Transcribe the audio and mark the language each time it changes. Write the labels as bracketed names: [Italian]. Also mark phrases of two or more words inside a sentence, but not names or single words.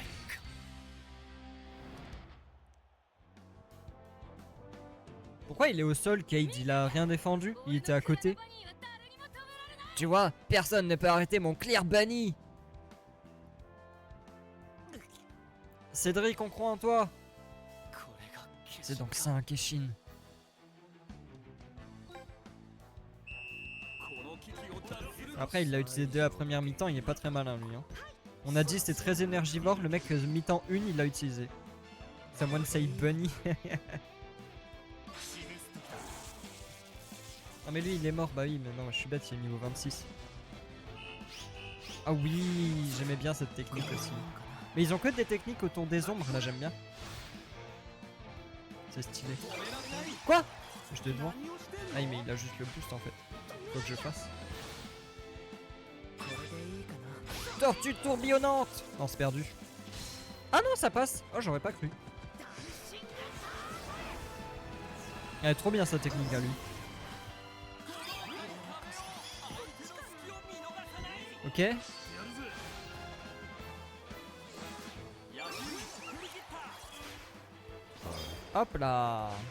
[French] Pourquoi il est au sol, Cade? Il a rien défendu? Il était à côté? Tu vois, personne ne peut arrêter mon Clear Bunny! Cédric, on croit en toi! [Japanese] これが決 [French] C'est [Japanese] 勝 [French] donc ça un Keshin. [Japanese] この危機を脱する [French] Après, il l'a utilisé dès la première mi-temps, il est pas très malin lui. Hein. On a dit c'était très énergivore, le mec mi-temps 1 il l'a utilisé. [English] Someone say Bunny. [French] Ah mais lui il est mort, bah oui, mais non, je suis bête, il est niveau 26. Ah oui, j'aimais bien cette technique aussi. Mais ils ont que des techniques autour des ombres, là j'aime bien. C'est stylé. Quoi? J'étais devant. Ah mais il a juste le boost en fait. Faut que je fasse. [Japanese] これでいいかな。 [French] Tortue tourbillonnante! Non, c'est perdu. Ah non, ça passe! Oh, j'aurais pas cru. Elle est trop bien sa technique à lui. Ok. Hop là!